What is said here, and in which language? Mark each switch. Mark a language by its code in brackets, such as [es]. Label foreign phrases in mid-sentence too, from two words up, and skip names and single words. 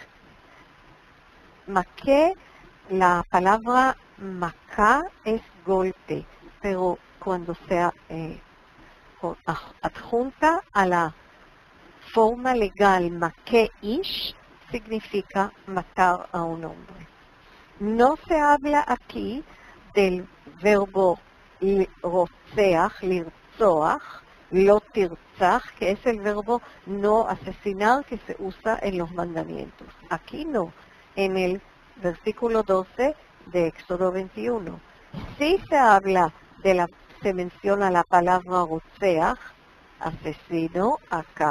[es] Maké, la palabra maká es golpe, pero cuando se adjunta a la forma legal [he] מכה איש, [es] significa matar a un hombre. No se habla aquí del verbo [he] רוצח, לרצוח, לא תרצח, [es] que es el verbo no asesinar que se usa en los mandamientos. Aquí no, en el versículo 12 de Éxodo 21. Sí se habla se menciona la palabra רוצח, asesino, acá.